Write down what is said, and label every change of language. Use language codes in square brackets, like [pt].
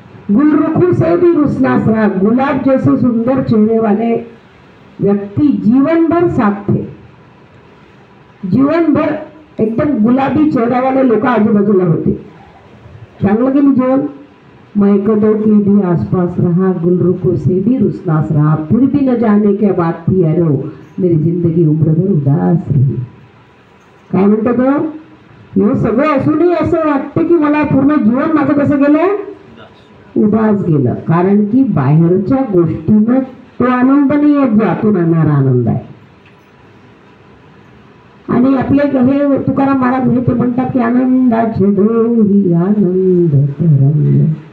[hi] गुलरुखों से भी रुसनास रहा, गुलाब जैसे सुंदर चेहरे वाले व्यक्ति जीवन भर साथ थे. [mr] जीवनभर एकदम गुलाबी चेहऱ्यावाले लोक आजूबाजूला होते. चांगलं गेली जीवन. [hi] मैकदो के भी आसपास रहा, गुलरुखों से भी रुसनास रहा, फिर भी न जाने क्या बात थी अरे मेरी जिंदगी उम्रभर उदास रही. [mr] काय म्हणतो तो, हे सगळं असूनही असं वाटतं की मला पूर्ण जीवन माझं कसं गेलं, उदास गेलं. कारण की बाहेरच्या गोष्टीनं तो आनंद नाही येत, जो आतून आणणारा आनंद आहे. आणि आपले हे तुकाराम महाराज हे ते म्हणतात की आनंदाचे डोही आनंद तरंग.